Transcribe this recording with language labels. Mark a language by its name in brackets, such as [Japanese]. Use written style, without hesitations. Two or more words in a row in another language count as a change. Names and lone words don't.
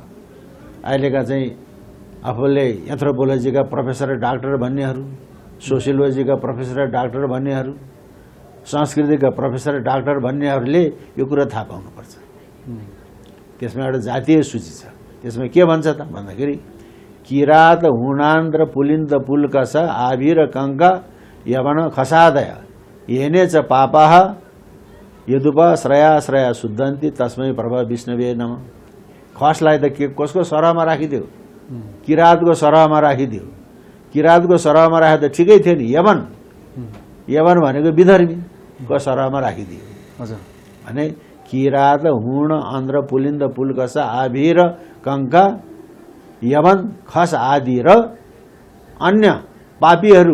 [Nepali] अहिलेका चाहिँ आफूले एन्थ्रोपोलोजीका [English] professor doctor [Nepali] भन्नेहरू, सोसियोलोजीका [English] professor doctor [Nepali] भन्नेहरू, संस्कृतिका [English] professor doctor [Nepali] भन्नेहरूले यो कुरा थाहा पाउनुपर्छ। त्यसमा एउटा जातीय सूची छ। त्यसमा के भन्छ त भन्दाखेरि [Sanskrit] किरात हुणान्द्र पुलिन्द पुलकस आभिर कङ्क यवन खसादय येने च पापाः यदुप श्रया श्रया शुद्धन्ति तस्मै प्रभा विष्णुवे नमः। [Nepali] खसलाई त के कसको सरहमा राखिदियो? किरातको सरहमा राखिदियो। किरातको सरहमा राखे त ठिकै थियो नि। यवन, यवन भनेको विधर्मीको सरहमा राखिदियो। हजुर, भने किरात हुण आन्द्र पुलिन्द पुलकस आभिर कङ्क यवन खस आदि र अन्य पापीहरू।